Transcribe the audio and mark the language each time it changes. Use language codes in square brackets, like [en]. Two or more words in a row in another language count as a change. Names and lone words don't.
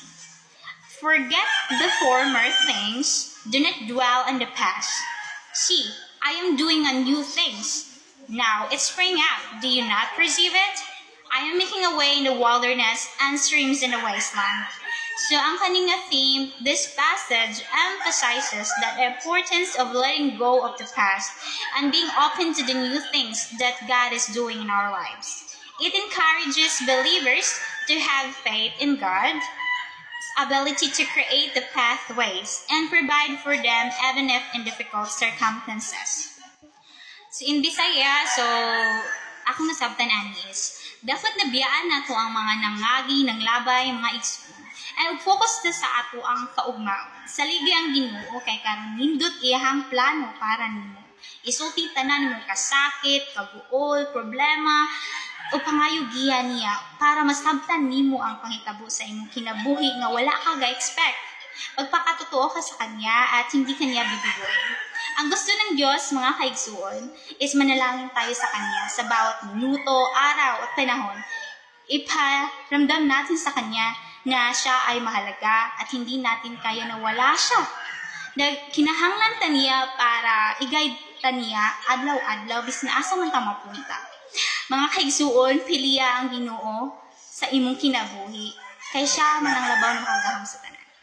[en] Forget the former things, do not dwell on the past. See, I am doing a new things. Now it spring out. Do you not perceive it? I am making a way in the wilderness and streams in the wasteland. So [ceb] ang kaning [en] theme, this passage emphasizes the importance of letting go of the past and being open to the new things that God is doing in our lives. It encourages believers to have faith in God's ability to create the pathways and provide for them even if in difficult circumstances. So in Bisaya, [ceb] akong nasabtan is, dapat nabiyaan nato ang mga nangagi, nanglabay, mga igsoon. Ay focus na sa ato ang kaugmaon. Saligi ang Ginoo kay karon nindot iyang plano para nimo. Isulti tanan mo kasakit, kaguol, problema o pangayugihan niya para masabtan nimo ang panghitabo sa imong kinabuhi nga wala ka ga-expect. [tl] Magpakatotoo ka sa Kanya at hindi Kanya bibiguin. Ang gusto ng Diyos, [ceb] mga kaigsuon, [tl] is manalangin tayo sa Kanya sa bawat minuto, araw at panahon. Iparamdam natin sa Kanya na Siya ay mahalaga at hindi natin kaya na wala Siya. [ceb] Kinahanglan ta niya para i-guide ta niya adlaw-adlaw bis na asa man ta mapunta. Mga kaigsuon, piliya ang Ginoo sa imong kinabuhi. Kay Siya man ang labaw ng makagaham sa tanan.